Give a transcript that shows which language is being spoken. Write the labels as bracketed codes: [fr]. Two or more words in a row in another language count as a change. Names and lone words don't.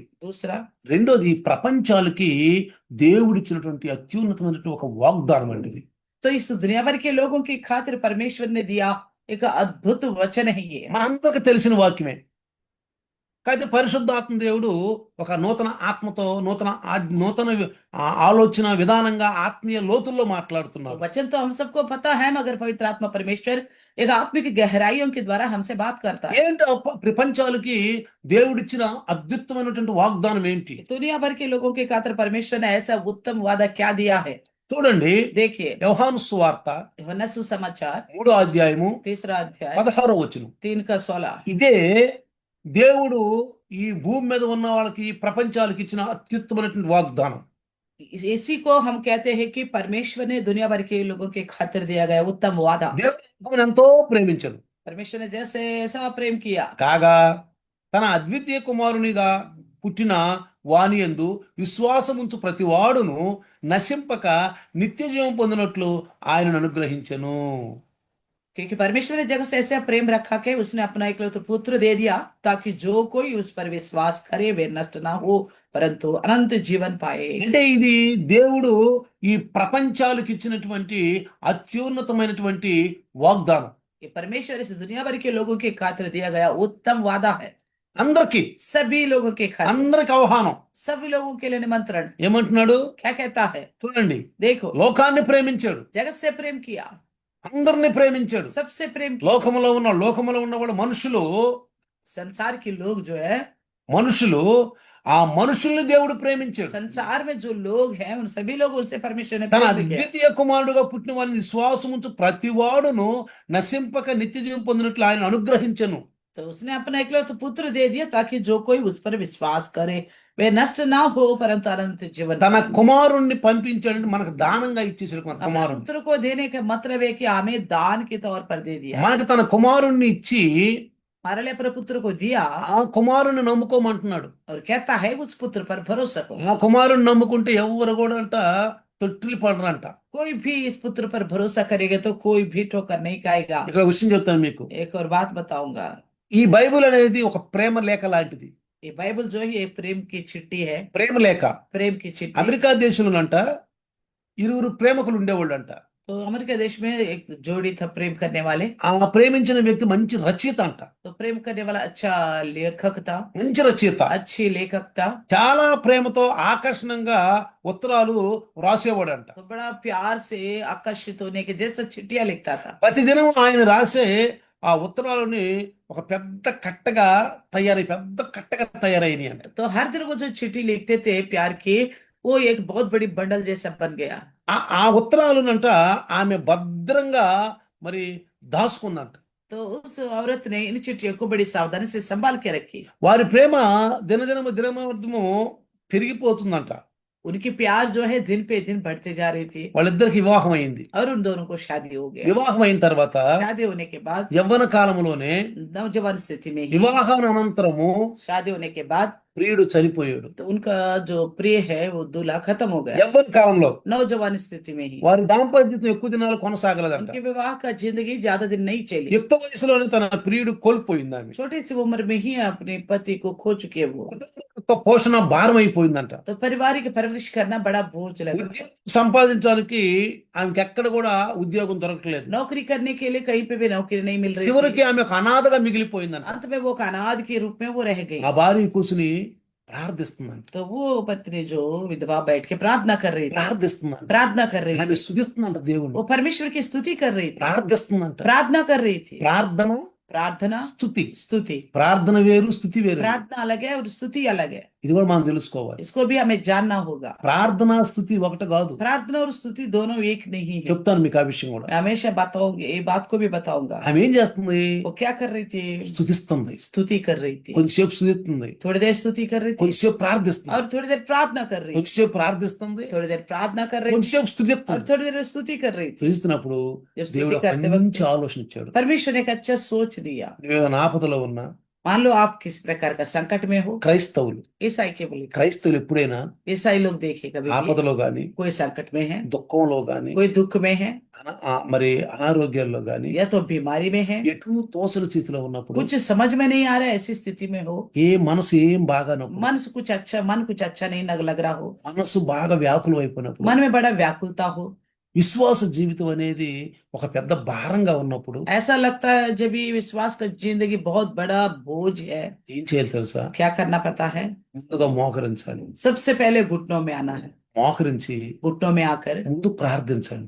[hi] दूसरा, [te] ప్రపంచాలకి దేవుడిచ్చినటువంటి అత్యున్నతమైనటువంటి ఒక వాగ్దానం అండి ఇది. [hi] तो इस दुनिया भर के लोगों की खातिर परमेश्वर ने दिया एक अद्भुत वचन है ये। [te] మనందరికి తెలిసిన వాక్యమే. అయితే పరిశుద్ధాత్మ దేవుడు ఒక నూతన ఆత్మతో నూతన ఆలోచన విధానంగా ఆత్మీయ లోతుల్లో మాట్లాడుతున్నారు. [hi] वचन तो हम सबको पता है, मगर पवित्र आत्मा परमेश्वर एक आत्मिक गहराइयों के द्वारा हमसे बात करता है। [te] ఏంటి ప్రపంచాలకి దేవుడిచ్చిన అద్భుతమైనటువంటి వాగ్దానం ఏంటి? [hi] दुनिया भर के लोगों के खातिर परमेश्वर ने ऐसा उत्तम वादा क्या दिया है। [te] చూడండి, [hi] देखिए, [te] యోహాను సువార్త [hi] यूहन्ना सुसमाचार [te] 3వ అధ్యాయము [hi] 3रा अध्याय [te] 16వ వచనం. [hi] 3 का 16। [te] ఇదే దేవుడు ఈ భూమి మీద ఉన్న వాళ్ళకి ఈ ప్రపంచాలకు ఇచ్చిన అత్యుత్తమైనటువంటి వాగ్దానం. [hi] इसी को हम कहते हैं कि परमेश्वर ने दुनिया भर के लोगों के खातिर दिया गया उत्तम वादा। [te] దేవుడు లోకమును ఎంతో ప్రేమించను [hi] परमेश्वर ने जैसे ऐसा प्रेम किया, [te] కాగా తన అద్వితీయ కుమారునిగా పుట్టిన వాని యందు విశ్వాసముంచు ప్రతి వాడును నశింపక నిత్య జీవం పొందినట్లు ఆయనను అనుగ్రహించెను. [hi] क्योंकि परमेश्वर ने जगत से ऐसा प्रेम रखा कि उसने अपना एकलौता पुत्र दे दिया ताकि जो कोई उस पर विश्वास करे वे नष्ट ना हो परंतु अनंत जीवन पाए। [te] అంటే ఇది దేవుడు ఈ ప్రపంచాలకు ఇచ్చినటువంటి అత్యున్నతమైనటువంటి వాగ్దానం. [hi] ये परमेश्वर इस दुनिया भर के लोगों के खातिर दिया गया उत्तम वादा है। [te] అందరికి [hi] सभी लोगों के खातिर, [te] అందరికి ఆహ్వానం. [hi] सभी लोगों के लिए निमंत्रण। [te] ఏమంటున్నాడు [hi] क्या कहता है, [te] చూడండి, [hi] देखो, [te] లోకాన్ని ప్రేమించాడు, [hi] जगत से प्रेम किया, [te] అందరిని ప్రేమించాడు. [hi] सबसे प्रेम किया। [te] లోకములో ఉన్న వాళ్ళు మనుషులు [hi] संसार के लोग जो है, [te] ఆ మనుషుల్ని దేవుడు ప్రేమించాడు. [hi] संसार में जो लोग हैं उन सभी लोगों से परमेश्वर ने [te] తన [hi] प्रेम किया। [te] అద్వితీయ కుమారుడుగా పుట్టిన వారిని విశ్వాసముంచు ప్రతి వాడును నశింపక నిత్య జీవం పొందినట్లు ఆయన అనుగ్రహించెను. [hi] तो उसने अपना एकलौता पुत्र दे दिया ताकि जो कोई उस पर विश्वास करे वे नष्ट ना हो परंतु अनंत जीवन [te] తన [hi] पाए। [te] కుమారుణ్ణి పంపించాడంటే మనకు దానంగా ఇచ్చేసాడు మన [hi] अपने [te] కుమారుణ్ణి. [hi] पुत्र को देने का मतलब है कि हमें दान के तौर पर दे दिया। [te] మనకు తన కుమారుణ్ణి ఇచ్చి [hi] हमारे लिए अपने पुत्र को दिया [te] ఆ కుమారుణ్ణి నమ్ముకోమంటున్నాడు. [hi] और कहता है उस पुत्र पर भरोसा करो। [te] ఆ కుమారుణ్ణి నమ్ముకుంటే ఎవరు కూడా తొట్టిల్లి పడరంట. [hi] कोई भी इस पुत्र पर भरोसा करेगा तो कोई भी ठोकर नहीं खाएगा। [te] ఇక్కడ విషయం చెప్తాను మీకు. [hi] एक और बात बताऊंगा, [te] ఈ బైబిల్ అనేది ఒక ప్రేమ లేఖ లాంటిది. [hi] ये बाइबल जो है ये प्रेम की चिट्ठी है। [te] ప్రేమ లేఖ. [hi] प्रेम की चिट्ठी। [te] అమెరికా దేశంలోనంట ఇరువురు ప్రేమకులు ఉండేవాళ్ళంట. [hi] तो अमेरिका देश में एक जोड़ी था प्रेम करने वाले। [te] ఆ ప్రేమించిన వ్యక్తి మంచి రచయిత అంట. [hi] तो प्रेम करने वाला अच्छा लेखक था, [te] మంచి రచయిత. [hi] अच्छी लेखक था। [te] చాలా ప్రేమతో ఆకర్షణంగా ఉత్తరాలు రాసేవాడంట. [hi] तो बड़ा प्यार से आकर्षित होने के जैसा चिट्ठियां लिखता था। [te] ప్రతిదినం ఆయన రాసే ఆ ఉత్తరాలని ఒక పెద్ద కట్టగా తయారైనాయి అంట. [hi] तो हर दिन वो जो चिट्ठी लिखते थे प्यार की, वो एक बहुत बड़ी बंडल जैसा बन गया। [te] ఆ ఉత్తరాలునంట ఆమె భద్రంగా మరి దాచుకుందంట. [hi] तो उस औरत ने इन चिट्ठियों को बड़ी सावधानी से संभाल के रखी। [te] వారి ప్రేమ దినదినము పెరిగిపోతుందంట. [hi] उनकी प्यार जो है दिन पे दिन बढ़ते जा रही थी [te] వాళ్ళిద్దరికి వివాహం అయింది. [hi] और उन दोनों को शादी हो गया। [te] వివాహం అయిన తర్వాత [hi] शादी होने के बाद [te] యవ్వన కాలంలోనే [hi] नौजवान स्थिति में ही, [te] వివాహానంతరము [hi] शादी होने के बाद, [te] ప్రియుడు చనిపోయాడు. [hi] तो उनका जो प्रिय है वो दूल्हा खत्म हो गया। [te] యవ్వన కాలంలో [hi] नौजवान स्थिति में ही [te] వారి దాంపత్యం ఎక్కువ దినాలు కొనసాగలేదంట. [hi] उनके विवाह का जिंदगी ज्यादा दिन नहीं चली। [te] యుక్త వయసులోనే తన ప్రియుడు కోల్పోయింది ఆమె. [hi] छोटी सी उम्र में ही अपने पति को खो चुके वो। [te] కుటుంబ పోషణ భారం అయిపోయిందంట. [hi] तो पारिवारिक परवरिश करना बड़ा बोझ लगा। [te] ఉద్యోగం సంపాదించడానికి ఆమెకి ఎక్కడ కూడా ఉద్యోగం దొరకలేదు. [hi] नौकरी करने के लिए कहीं पे भी नौकरी नहीं मिल रही [te] చివరికి [hi] थी। [te] ఆమె ఒక అనాథగా మిగిలిపోయిందంట. [hi] अंत में वो एक अनाथ के रूप में वो रह गई। [te] ఆ భార్య కూర్చుని ప్రార్థిస్తుందంట. [hi] तो वो पत्नी जो विधवा बैठ के प्रार्थना कर रही थी, [te] ప్రార్థిస్తుందంట. [hi] प्रार्थना कर रही [te] ఆమె [hi] थी, [te] స్తుతిస్తుందంట దేవుని. [hi] वो परमेश्वर की स्तुति कर रही थी, [te] ప్రార్థిస్తుందంట. [hi] प्रार्थना कर रही थी। [te] ప్రార్థన [hi] प्रार्थना, [te] స్తుతి. [hi] स्तुति। [te] ప్రార్థన వేరు, స్తుతి వేరు. [hi] प्रार्थना अलग है और स्तुति अलग है। [te] ఇది కూడా మనం తెలుసుకోవాలి. [hi] इसको भी हमें जानना होगा। [te] ప్రార్థన స్తుతి ఒకటి కాదు. [hi] प्रार्थना और स्तुति दोनों एक नहीं है। [te] చెప్తాను మీకు ఆ విషయం కూడా. [hi] मैं हमेशा बताऊंगी, ये बात को भी बताऊंगा। [te] ఆమె ఏం చేస్తుంది? [hi] वो क्या कर रही थी? [te] స్తుతిస్తుంది. [hi] स्तुति कर रही थी। [te] కొంచెంసేపు స్తుతిస్తుంది, [hi] थोड़ी देर स्तुति कर रही थी [te] కొంచెంసేపు ప్రార్థిస్తుంది, [hi] और थोड़ी देर प्रार्थना कर रही थी, [te] కొంచెంసేపు ప్రార్థిస్తుంది, [hi] थोड़ी देर प्रार्थना कर रही थी [te] కొంచెంసేపు [hi] और [te] స్తుతిస్తుంది. [hi] थोड़ी देर स्तुति कर रही थी। [te] స్తుతిస్తున్నప్పుడు [hi] जब स्तुति [te] దేవుడు ఒక [hi] करते [te] మంచి [hi] वक्त [te] ఆలోచన ఇచ్చాడు. [hi] परमेश्वर ने एक अच्छा सोच दिया। [te] నువ్వేమైనా ఆపదలో ఉన్నా, [hi] मान लो आप किस प्रकार का संकट में हो, [te] క్రైస్తవులు [hi] ईसाई के बोले, [te] క్రైస్తవులు ఎప్పుడైనా [hi] ईसाई लोग देखिए कभी भी [te] ఆపదలో గాని, [hi] कोई संकट में है, [te] దుఃఖంలో గాని, [hi] कोई दुख में है, [te] మరి అనారోగ్యాల్లో గాని, [hi] या तो बीमारी में है, [te] ఎటు తోసని స్థితిలో ఉన్నప్పుడు, [hi] कुछ समझ में नहीं आ रहा है, ऐसी स्थिति में हो, [te] మనసు ఏం బాగానప్పుడు, [hi] मन कुछ अच्छा नहीं लग रहा हो, [te] మనసు బాగా వ్యాకులం అయిపోయినప్పుడు, [hi] मन में बड़ा व्याकुलता हो, [te] విశ్వాస జీవితం అనేది ఒక పెద్ద భారంగా ఉన్నప్పుడు [hi] ऐसा लगता है जब ये विश्वास का जिंदगी बहुत बड़ा बोझ है, [te] ఏం చేయాలి తెలుసా? [hi] क्या करना पता है? [te] ముందుగా మోకరించాలి. [hi] सबसे पहले घुटनों में आना है, [te] మోకరించి [hi] घुटनों में आकर [te] ముందు ప్రార్థించండి.